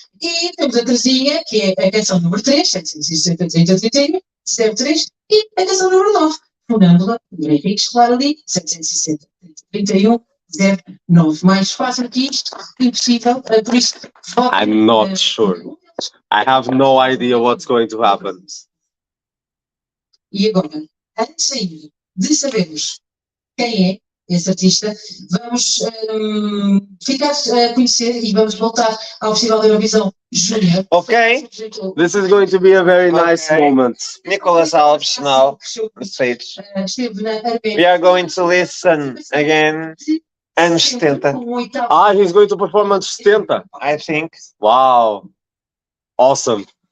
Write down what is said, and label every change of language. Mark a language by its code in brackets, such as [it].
[pt] E temos a Teresinha, que é a canção número 3, 760-30-31-03. E a canção número 9. Fundando-la, Henrique, Lara Li, 760-31-09. Mais fácil que isto, impossível, por isso... [en] I'm not sure. I have no idea what's going to happen. [pt] E agora, antes ainda de sabermos quem é esse artista, vamos ficar a conhecer e vamos voltar ao Festival da Eurovisão Júnior. [en] Okay. This is going to be a very nice moment. Nicholas Alves now on stage. [pt] Esteve na Arménia. [en] We are going to listen again. [pt] Anos 70, [en] Ah, he's going to perform on 70. I think. Wow. Awesome.